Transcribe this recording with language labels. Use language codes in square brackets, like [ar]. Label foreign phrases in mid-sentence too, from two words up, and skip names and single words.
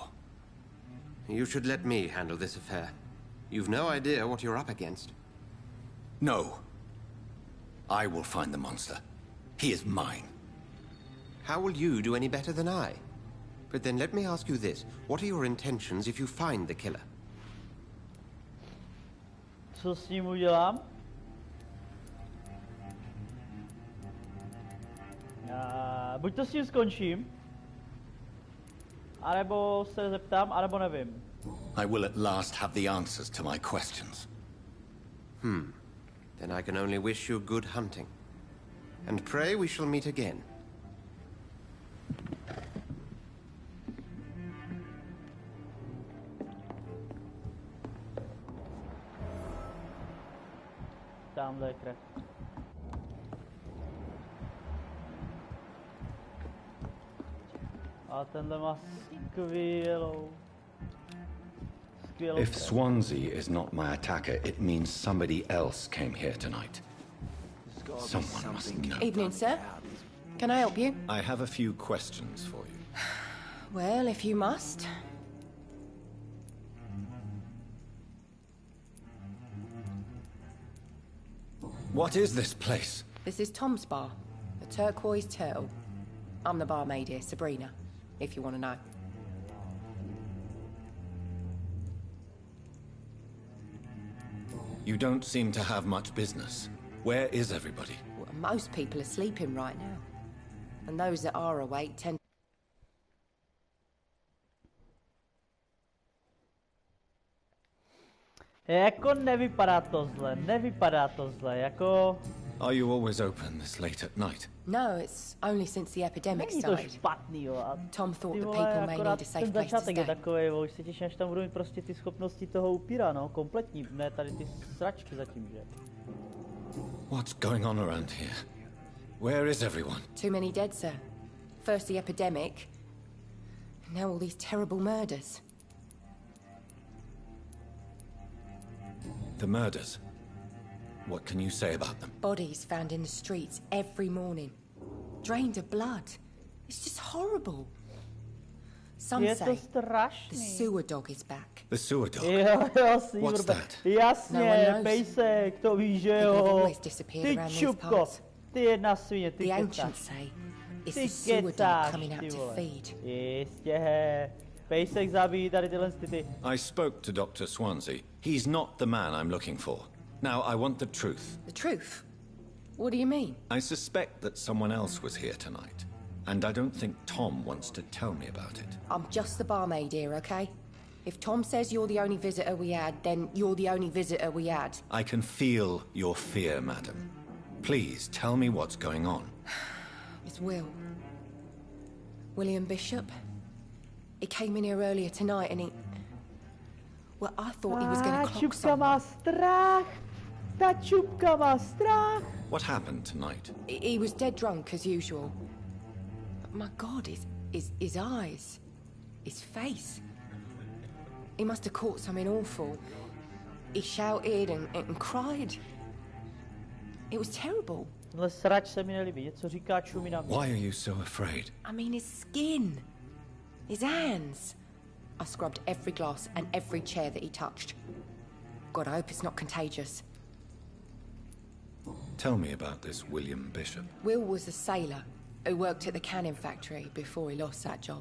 [en] You should let me handle this affair. You've no idea what you're up against. No. I will find the monster. He is mine. How will you do any better than I? But then let me ask you this. What are your intentions if you find the killer? [cs] Co s ním udělám? Buď to s ním skončím, anebo se zeptám, anebo nevím. [en] I will at last have the answers to my questions. Then I can only wish you good hunting. And pray we shall meet again. [cs] Tamhle je krev. A tenhle má skvělou [en] If [cs] krev. [en] Swansea is not my attacker, it means somebody else came here tonight. Someone must know. Evening, sir. Can I help you? I have a few questions for you. Well, if you must. What is this place? This is Tom's bar, the Turquoise Turtle. I'm the barmaid here, Sabrina, if you want to know. You don't seem to have much business. Where is everybody? Well, most people are sleeping right now. And those that are awake tend... [cs] Jako nevypadá to zle, jako... [en] Are you always open this late at night? No, it's only since the epidemic [cs] Není to [en] started. [cs] špatný, jo. A [en] Tom thought [cs] ty [en] the [cs] vole, [en] people may [cs] akorát [en] need a safe [cs] ten [en] place to [cs] začátek je [en] stay. [cs] takovej, už se těším, až tam budou mít prostě ty schopnosti toho upíra, no, kompletní, ne tady ty sračky zatím, že? [en] What's going on around here? Where is everyone? Too many dead, sir. First the epidemic, now all these terrible murders. The murders. What can you say about them? Bodies found in the streets every morning. Drained of blood. It's just horrible. Some [cs] Je to [en] say the [cs] strašný. [en] sewer dog is back. The sewer dog? [cs] Jo, [en] What's Sewer that? [cs] Jasně, [en] No one knows. [cs] pejsek, to víš, že [en] People have [cs] jo. [en] always disappeared [cs] Ty [en] around these [cs] čupko, [en] parts. [cs] ty jedna svině, ty [en] The [cs] kecáš. [en] ancients say it's [cs] Ty [en] the sewer dog [cs] kecáš, [en] coming out [cs] ty [en] to [cs] vole. [en] feed. [cs] Jistě, he. Pejsek zabíjí tady tyhle ty. [en] I spoke to Dr. Swansea. He's not the man I'm looking for. Now, I want the truth. The truth? What do you mean? I suspect that someone else was here tonight, and I don't think Tom wants to tell me about it. I'm just the barmaid here, okay? If Tom says you're the only visitor we had, then you're the only visitor we had. I can feel your fear, madam. Please, tell me what's going on. It's Will. William Bishop. He came in here earlier tonight and he... Well, I thought he was going to clock [cs] Čupka má [en] someone. [cs] strach. Ta čupka má strach. [en] What happened tonight? He was dead drunk, as usual. But my God, his eyes. His face. He must have caught something awful. He shouted and cried. It was terrible. [cs] Tenhle srač se mi nelíbí, něco říká čumí na mě. [en] Why are you so afraid? I mean, his skin. His hands. I scrubbed every glass and every chair that he touched. God, I hope it's not contagious. Tell me about this William Bishop. Will was a sailor who worked at the canning factory before he lost that job.